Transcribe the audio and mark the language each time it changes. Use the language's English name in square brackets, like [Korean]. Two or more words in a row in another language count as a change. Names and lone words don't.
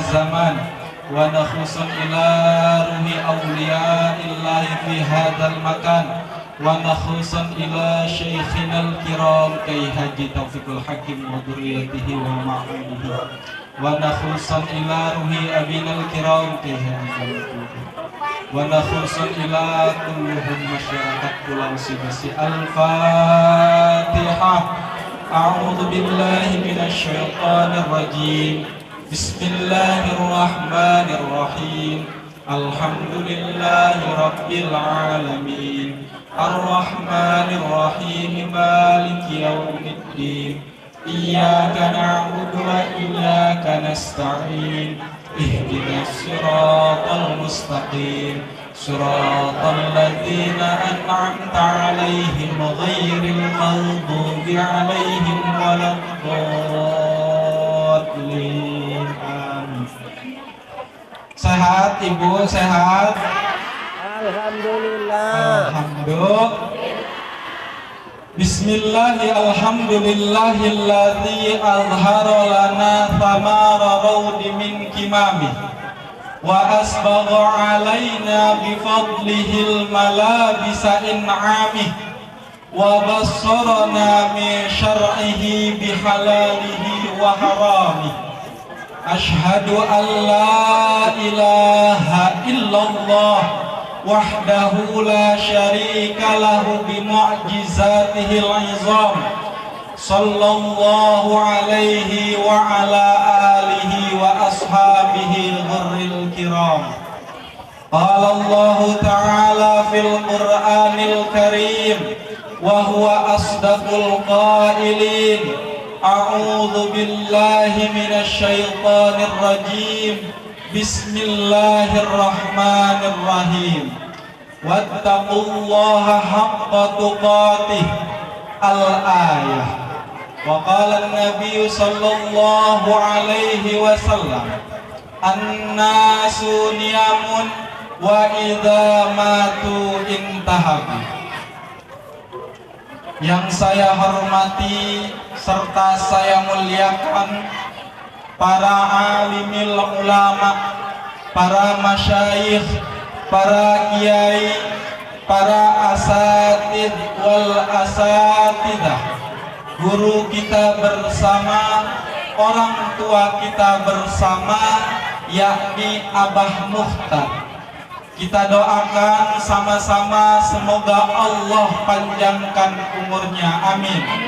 [Arabic] زمان وخصوصا إلى روح أولياء الله في هذا المكان وخصوصا إلى شيخنا الكرام Kyai Haji Taufiqul Hakim وذريته ومعموديه وخصوصا إلى روح أبينا الكرام Kyai Haji وخصوصا إلى كلهم masyarakat Pulau Sibisi. Al-Fatihah. أعوذ بالله من الشيطان الرجيم. بسم الله الرحمن الرحيم الحمد لله رب العالمين. الرحمن الرحيم مالك يوم الدين. إياك نعبد وإياك نستعين. اهدنا الصراط المستقيم. صراط الذين أنعمت عليهم غير المغضوب عليهم ولا الضالين. [Indonesian] Amin. Sehat Ibu, sehat? [Arabic] Alhamdulillah. الحمد لله بسم الله الحمد لله الذي أظهر لنا ثمار روض من كمام وأسبغ علينا بفضله ملابس إنعام وبصرنا من شرعه بحلاله وحرامه. أشهد أن لا إله إلا الله وحده لا شريك له بمعجزاته العظام. صلى الله عليه وعلى آله وأصحابه الغر الكرام. قال الله تعالى في القرآن الكريم وهو أصدق القائلين. أعوذ بالله من الشيطان الرجيم. Bismillahirrahmanirrahim. واتقوا الله حق تقاته. Al-ayah. وقال النبي صلى الله عليه وسلم الناس نيام وإذا ماتوا انتبهوا. [Indonesian] Yang saya hormati serta saya muliakan para [Arabic] عالمي العلماء, [Indonesian] para masyayikh, para kiai, para [Arabic] أساتيذ والأساتذة, [Indonesian] guru kita bersama, orang tua kita bersama, yakni Abah Mukhtar. Kita doakan sama-sama semoga Allah panjangkan umurnya, amin.